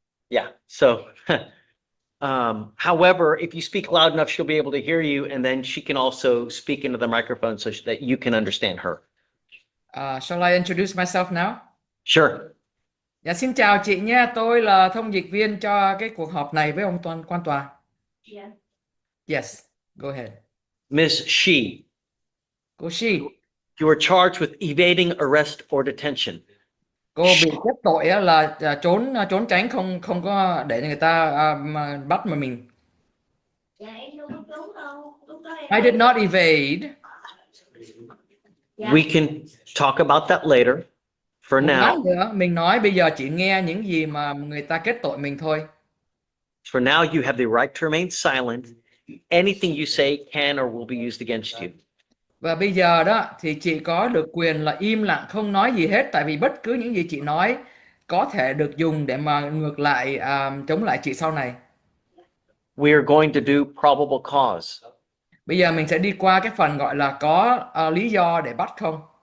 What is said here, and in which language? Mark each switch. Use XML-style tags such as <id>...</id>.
<en>yeah. So, however, if you speak loud enough, she'll be able to hear you, and then she can also speak into the microphone so that you can understand her. Shall I introduce myself now? Sure.</en> <vi>Dạ, xin chào chị nha. Tôi là thông dịch viên cho cái cuộc họp này với ông quan tòa.</vi> <en>Yeah. Yes, go ahead. Ms. Shi,</en> <vi>Cô Shi,</vi> <en>you are charged with evading arrest or detention.</en> <vi>cô bị kết tội á là trốn tránh, không có để người ta mà bắt mà mình. Dạ em đâu có đúng đâu. Lúc đó</vi> <en>I did not evade. We can talk about that later. For</en> <vi>Một lát</vi> <en>now,</en> <vi>nữa, mình nói bây giờ chỉ nghe những gì mà người ta kết tội mình thôi.</vi> <en>for now, you have the right to remain silent. Anything you say can or will be used against you.</en> <vi>Và bây giờ đó thì chị có được quyền là im lặng không nói gì hết, tại vì bất cứ những gì chị nói có thể được dùng để mà ngược lại chống lại chị sau này.</vi> <en>We are going to do probable cause.</en> <vi>Bây giờ mình sẽ đi qua cái phần gọi là có lý do để bắt không.</vi>